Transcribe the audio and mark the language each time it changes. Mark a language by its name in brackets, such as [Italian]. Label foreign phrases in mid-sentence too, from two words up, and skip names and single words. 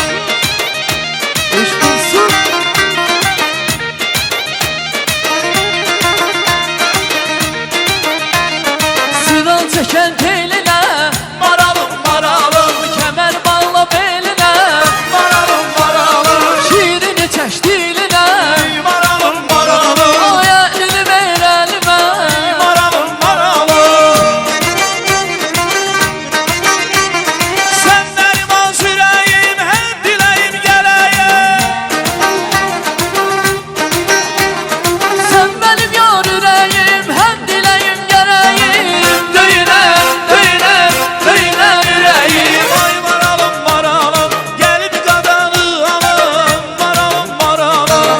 [Azerbaijani] Eşq olsun. Sıvan çəkən telinə, Maralım, maralım, kəmər bağla belinə, maralım, maralım, şirini çək dilinə, maralım, maralım, ay əlini ver əlimə. maralım, maralım. [Turkish] Sen benim az yüreğim, hem dileğim geleyim. [Azerbaijani] Sən mənim yar ürəyim, həm diləyim gərəyim. [Turkish] Döyünem, döyünem, döyünem yüreğim. Ay maralım, maralım, gelip kadanı alım. [Azerbaijani] Maralım, maralım.